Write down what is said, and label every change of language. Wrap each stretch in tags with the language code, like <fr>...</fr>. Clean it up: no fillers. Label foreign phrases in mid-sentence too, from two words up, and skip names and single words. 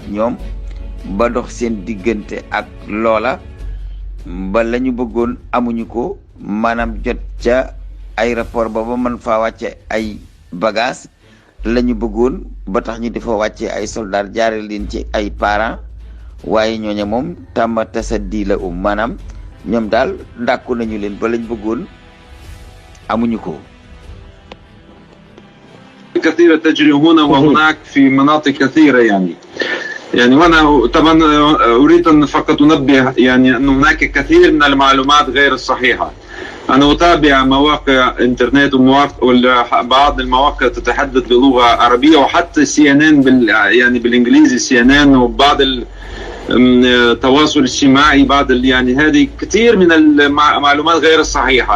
<wo>ñoom ba dox seen diggante ak loola ba la ñu bëggoon amuñu ko maanaam jot ca aéroport ba mën faa wàcce ay bagages la ñu bëggoon ba tax ñu dafa wàcce ay soldats jaare leen ci ay parents waaye ñooñu moom tàmm tasaddi la maanaam ñoom daal ndàkku nañu leen ba lañ bëggoon amuñu ko.</wo> <ar>كثيرة تجري هنا وهناك في مناطق كثيرة يعني وأنا طبعا أريد أن فقط أنبه يعني أن هناك كثير من المعلومات غير الصحيحة. أنا أتابع مواقع إنترنت وبعض المواقع تتحدث بلغة عربية وحتى CNN يعني بالإنجليزي CNN وبعض التواصل الاجتماعي بعض يعني هذه كثير من المعلومات غير الصحيحة.</ar>